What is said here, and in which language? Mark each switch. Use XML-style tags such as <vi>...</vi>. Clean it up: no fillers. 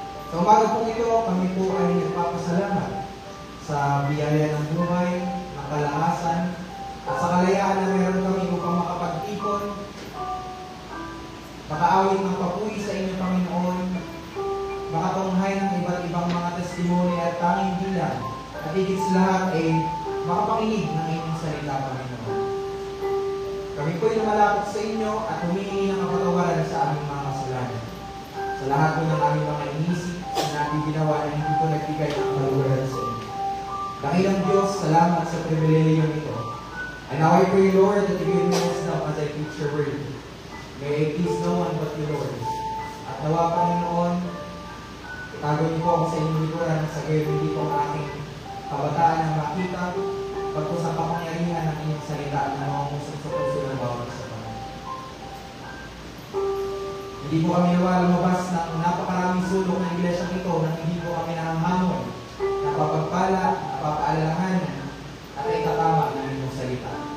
<tl>Sa umaga po ito, kami po ay nagpapasalamat sa biyaya ng buhay, ng kalakasan, at sa kalayaan na meron kami upang makapag-ipon, makaawit ng papuri sa inyo, Panginoon, makatunghay ng iba't ibang mga testimony at tanging bilang, at higit sa lahat ay makapakinig ng inyong salita, Panginoon. Kami po ay lumalapit sa inyo at humihingi ng kapatawaran sa aming mga kasalanan. Sa lahat po ng aming mga inisip, sinabi ginawa na hindi po nagbigay ng kaluwaran sa inyo. Dakilang Diyos, salamat sa pribileyo nito.</tl> <en>And now I pray, Lord, that you give me wisdom as I teach your word. May I please no one but you, Lord.</en> <tl>At nawa, Panginoon, itago niyo po ako sa inyong likuran sa gayon hindi po ang aking kabataan na makita, pagpo sa kapangyarihan ng inyong salita na mangungusap sa puso ng bawat isa pa. Hindi po kami nawa lumabas ng napakaraming sulok ng iglesia ito nang hindi po kami nanghamon, napapagpala, napapaalalahanan, at itatama ng inyong salita.</tl>